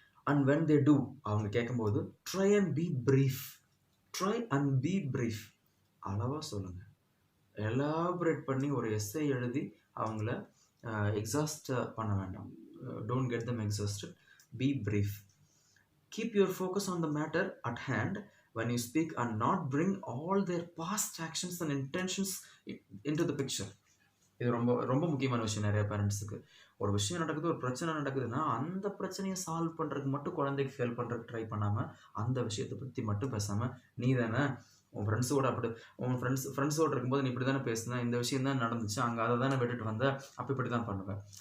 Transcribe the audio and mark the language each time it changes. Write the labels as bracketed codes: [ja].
[en] and when they do, [ta] அவங்க கேட்கும்போது [en] Try and be brief. Try and be brief. [ta] அளவாக சொல்லுங்கள். எலாபரேட் பண்ணி ஒரு எஸ்ஸே எழுதி அவங்கள எக்ஸாஸ்ட் பண்ண வேண்டாம். [en] Don't get them exhausted. Be brief. Keep your focus on the matter at hand when you speak and not bring all their past actions and intentions into the picture. [ta] இது ரொம்ப ரொம்ப முக்கியமான விஷயம் நிறைய பேரண்ட்ஸுக்கு. ஒரு விஷயம் நடக்குது, ஒரு பிரச்சனை நடக்குதுன்னா அந்த பிரச்சனையை சால்வ் பண்ணுறதுக்கு மட்டும் குழந்தைக்கு ஹெல்ப் பண்ணுறதுக்கு ட்ரை பண்ணாமல், அந்த விஷயத்தை பற்றி மட்டும் பேசாமல், நீ தானே உன் ஃப்ரெண்ட்ஸோட உன் ஃப்ரெண்ட்ஸோடு இருக்கும்போது நீ இப்படி தானே பேசுன, இந்த விஷயம் தான் நடந்துச்சு, அங்கே அதை தானே விட்டுட்டு வந்த, அப்போ இப்படி தான் பண்ணுவேன்.